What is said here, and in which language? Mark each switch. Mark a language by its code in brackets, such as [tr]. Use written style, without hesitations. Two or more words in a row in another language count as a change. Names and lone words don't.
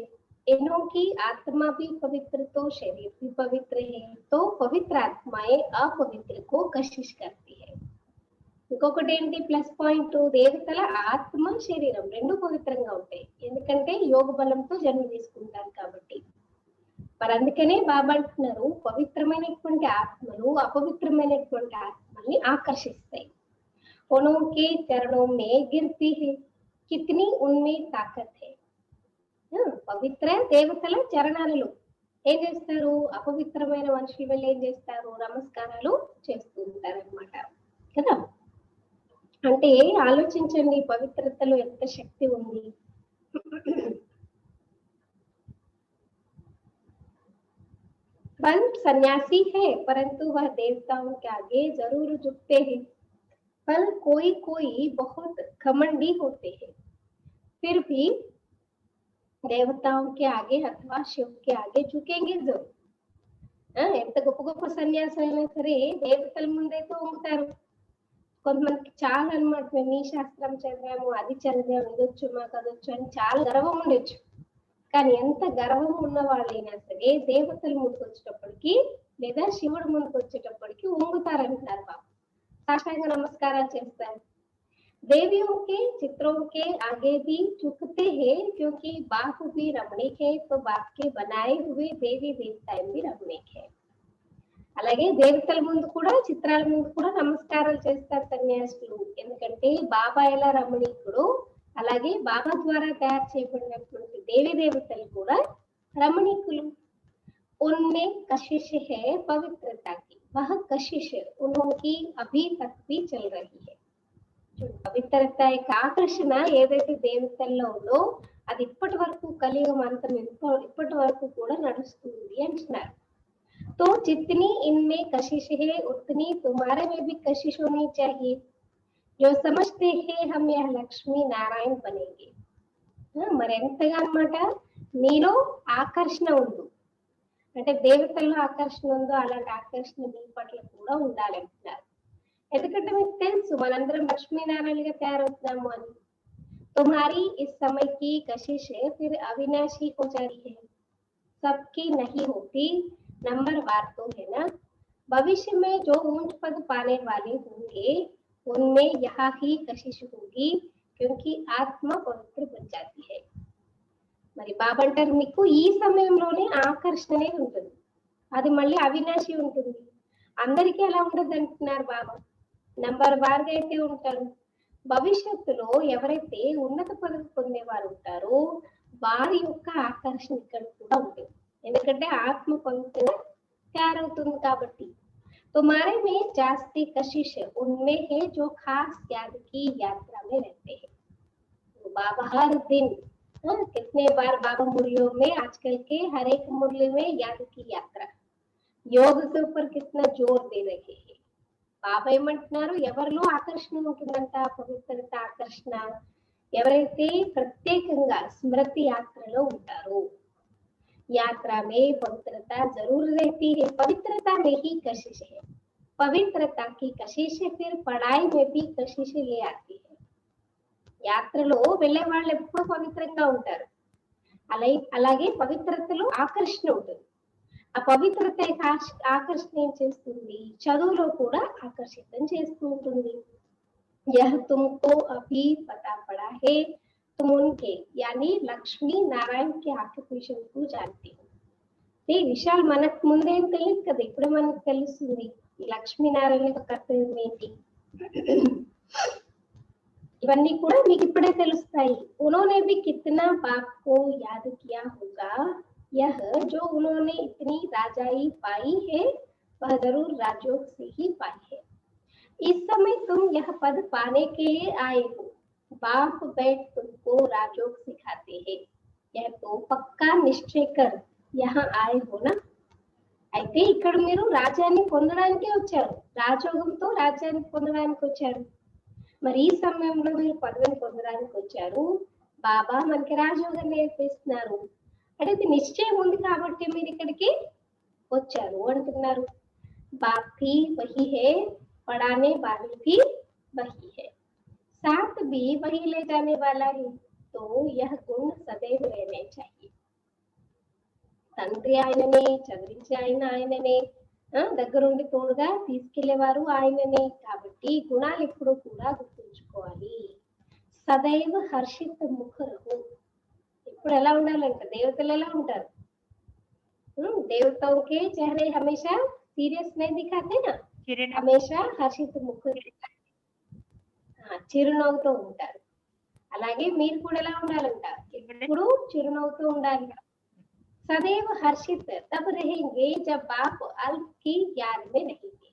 [hi] इन्हों की आत्मा भी पवित्र तो शरीर भी पवित्र है, तो पवित्र आत्माएं अपवित्र को कशिश करती है. [te] ఇంకొకటి ఏంటి ప్లస్ పాయింట్, దేవతల ఆత్మ శరీరం రెండు పవిత్రంగా ఉంటాయి, ఎందుకంటే యోగ బలంతో జన్మ తీసుకుంటారు కాబట్టి. మరి అందుకనే బాబా అంటున్నారు పవిత్రమైనటువంటి ఆత్మలు అపవిత్రమైనటువంటి ఆత్మల్ని ఆకర్షిస్తాయి. [hi] उनके चरणों में गिरती है, कितनी उनमें ताकत है. [te] పవిత్ర దేవతల చరణాలలో ఏం చేస్తారు, అపవిత్రమైన మనుషుల వల్ల ఏం చేస్తారు, నమస్కారాలు చేస్తూ ఉంటారు అన్నమాట కదా. అంటే ఆలోచించండి పవిత్రతలో ఎంత శక్తి ఉంది. [hi] पंत सन्यासी है परंतु वह देवताओं के आगे जरूर झुकते हैं. पर कोई कोई बहुत घमंडी होते हैं, फिर भी देवताओं के आगे अथवा शिव के आगे झुकेंगे जरूर. [te] ఎంత గొప్ప గొప్ప సన్యాసులైనా సరే దేవతల ముందైతే వంగుతారు. కొంతమందికి చాలా అన్నమాట, మేము ఈ శాస్త్రం చదివాము, అది చదివాము, ఇదొచ్చు మాకు అదొచ్చు అని చాలా గర్వం ఉండొచ్చు. కానీ ఎంత గర్వం ఉన్న వాళ్ళైనా సరే దేవతల ముందుకు వచ్చేటప్పటికి లేదా శివుడు ముందుకు వచ్చేటప్పటికి వంగుతారంటున్నారు బాబు, సాష్టాంగ నమస్కార చేస్తార. [hi] देवियों के चित्रों के आगे भी झुकते हैं, क्योंकि बाप भी रमणीक है तो बाप के बनाए हुए देवी देवताएं भी रमणीक है. [te] అలాగే దేవతల ముందు కూడా చిత్రాల ముందు కూడా నమస్కారాలు చేస్తారు సన్యాసులు, ఎందుకంటే బాబా ఎలా రమణీకుడు అలాగే బాబా ద్వారా తయారు చేయబడినటువంటి దేవి దేవతలు కూడా రమణీకులు. [hi] उनमें कशिश है पवित्रता की, वह कशिश उनकी अभी तक भी चल रही है. [te] పవిత్రత యొక్క ఆకర్షణ ఏదైతే దేవతల్లో ఉందో అది ఇప్పటి వరకు కలియుగం అంతం ఇప్పటి వరకు కూడా నడుస్తుంది అంటున్నారు. [hi] तो जितनी इनमें कशिश है उतनी तुम्हारे में भी कशिश होनी चाहिए. जो समझते हैं हम यह लक्ष्मी नारायण बनेंगे. [te] మరి ఎంతగా అన్నమాట మీలో ఆకర్షణ ఉంది, అంటే దేవతల్లో ఆకర్షణ ఉందో అలాంటి ఆకర్షణ మీ పట్ల కూడా ఉండాలి అంటున్నారు. ఎందుకంటే మీకు తెలుసు మనందరం లక్ష్మీనారాయణగా తయారవుతున్నాము అని. [hi] तुम्हारी इस समय की कशिश फिर अविनाशी हो जाती है, सबकी नहीं होती, नंबरवार तो है ना. भविष्य में जो ऊंच पद पाने वाले होंगे उनमें यहाँ ही कशिश होगी, क्योंकि आत्मा पवित्र बन जाती है. [te] మరి బాబా అంటారు మీకు ఈ సమయంలోనే ఆకర్షణ ఉంటుంది, అది మళ్ళీ అవినాశి ఉంటుంది. అందరికీ ఎలా ఉండదు అంటున్నారు బాబా, నంబర్ వారుగా అయితే ఉంటారు. భవిష్యత్తులో ఎవరైతే ఉన్నత పదవి పొందేవారు ఉంటారో వారి యొక్క ఆకర్షణ ఇక్కడ కూడా ఉంటుంది, ఎందుకంటే ఆత్మ పవిత్రంగా తయారవుతుంది కాబట్టి. [hi] तुम्हारे में जास्ती कशिश उनमें है जो खास याद की यात्रा में रहते हैं. बाबा हर दिन कितने बार बाबा मुरलियों में आजकल के हर एक मुरली में याद की यात्रा योग के ऊपर कितना जोर दे रहे हैं. [te] బాబా ఏమంటున్నారు ఎవరిలో ఆకర్షణ ఉంటుందంట, పవిత్రత ఆకర్షణ ఎవరైతే ప్రత్యేకంగా స్మృతి యాత్రలో ఉంటారో. [hi] यात्रा में पवित्रता जरूर रहती है, पवित्रता में ही कशिश है. पवित्रता की कशिश फिर पढ़ाई में भी कशिश ले आती है. [te] యాత్రలో వెళ్ళే వాళ్ళు ఎప్పుడు పవిత్రంగా ఉంటారు. అలాగే పవిత్రతలో ఆకర్షణ ఉంటుంది. ఆ పవిత్రత ఆకర్షణ ఏం చేస్తుంది, చదువులో కూడా ఆకర్షితం చేస్తూ ఉంటుంది. [hi] यह तुमको अभी पता पड़ा है, तुम उनके यानी लक्ष्मी नारायण की ऑक्यूपेशन को जानती हो. [te] ఈ విషయాలు మనకు ముందేం తెలియదు కదా, ఇప్పుడు మనకు తెలుస్తుంది ఈ లక్ష్మీనారాయణ యొక్క కర్తవ్యం ఏంటి. ఇవన్నీ కూడా మీకు ఇప్పుడే తెలుస్తాయి. [hi] उन्होंने भी कितना बाप को याद किया होगा, यह जो उन्होंने इतनी राजाई पाई है वह जरूर राजयोग से ही पाई है. इस समय तुम यह पद पाने के लिए आए हो, बाप बैठ तुमको राजयोग सिखाते हैं, यह तो पक्का निश्चय कर यहाँ आए हो ना. [te] అయితే ఇక్కడ మీరు రాజ్యాన్ని పొందడానికి వచ్చారు, రాజయోగంతో రాజ్యాన్ని పొందడానికి వచ్చారు. మరి ఈ సమయంలో మీరు పదవిని పొందడానికి వచ్చారు, బాబా మనకి రాజయోగం నేర్పిస్తున్నారు అంటే ఇది నిశ్చయం ఉంది కాబట్టి మీరు ఇక్కడికి వచ్చారు అంటున్నారు. [hi] బాప్ भी वही है, पढ़ाने वाले भी वही है, साथ भी वही ले जाने वाला है, तो यह गुण सदैव रहने चाहिए. [te] తండ్రి ఆయననే, చదివించే ఆయననే, దగ్గరుండి తోడుగా తీసుకెళ్లేవారు ఆయననే. కాబట్టి గుణాలు ఎప్పుడు కూడా గుర్తుంచుకోవాలి. [hi] सदैव हर्षित मुखरु, [te] ఇప్పుడు ఎలా ఉండాలంట, దేవతలు ఎలా ఉంటారు, [hi] देवताओं के चेहरे हमेशा सीरियस नहीं दिखाते ना, हमेशा हर्षित मुख [te] చిరునవ్వుతో ఉంటారు. అలాగే మీరు కూడా ఎలా ఉండాలంట, ఎప్పుడు చిరునవ్వుతో ఉండాలి. [hi] सदैव हर्षित तब रहेंगे जब बाप अल्प की याद में रहेंगे.